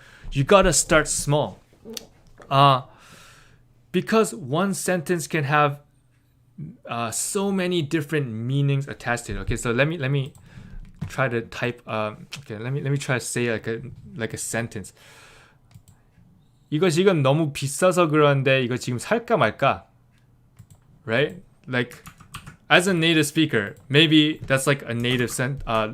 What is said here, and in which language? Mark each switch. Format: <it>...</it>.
<en>You gotta start small. Because one sentence can have so many different meanings attached to it. Okay, so let me try to type. Okay, let me try to say like a sentence.</en> <ko>이거 지금 너무 비싸서 그러는데 이거 지금 살까 말까?</ko> <en>Right? Like, as a native speaker, maybe that's like a native sentence.</en>